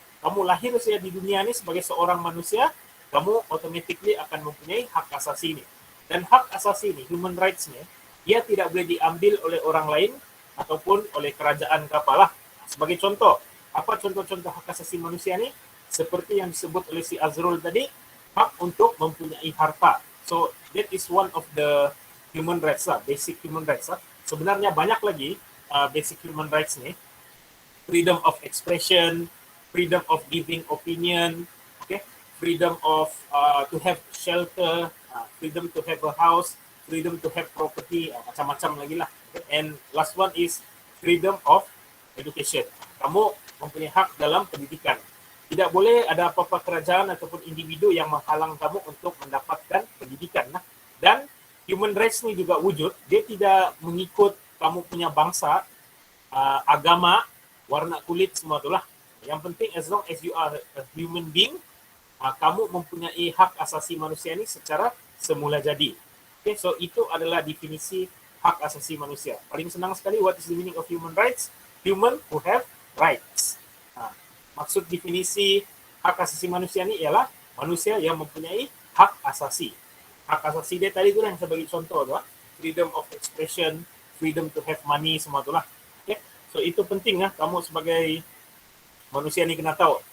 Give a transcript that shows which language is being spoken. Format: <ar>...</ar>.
<ms>Kamu lahir saja di dunia ini sebagai seorang manusia, kamu automatically akan mempunyai hak asasi ini. Dan hak asasi ini, human rights nih, dia tidak boleh diambil oleh orang lain ataupun oleh kerajaan kapalah. Sebagai contoh, apa contoh-contoh hak asasi manusia ini? Seperti yang disebut oleh si Azrul tadi, hak untuk mempunyai harta.</ms> <en>So, that is one of the human rights lah, basic human rights lah.</en> <ms>Sebenarnya banyak lagi</ms> <en>basic human rights nih. Freedom of expression, freedom of giving opinion, okay? Freedom of to have shelter, freedom to have a house, freedom to have property,</en> <ms>macam-macam lagi lah.</ms> <en>Okay? And last one is freedom of education.</en> <ms>Kamu mempunyai hak dalam pendidikan. Tidak boleh ada apa-apa kerajaan ataupun individu yang menghalang kamu untuk mendapatkan pendidikan. Dan human rights ni juga wujud, dia tidak mengikut kamu punya bangsa, agama, warna kulit, semua itulah. Yang penting</ms> <en>as long as you are a human being,</en> <ms>kamu mempunyai hak asasi manusia ini secara semula jadi. Okay, so itu adalah definisi hak asasi manusia. Paling senang sekali,</ms> <en>what is the meaning of human rights? Human who have rights.</en> <ms>Maksud definisi hak asasi manusia ini ialah manusia yang mempunyai hak asasi. Hak asasi dia tadi tu yang saya bagi contoh tu,</ms> <en>freedom of expression, freedom to have money,</en> <ms>semua itulah. Okay? So itu penting kamu sebagai manusia ni kena tahu.</ms>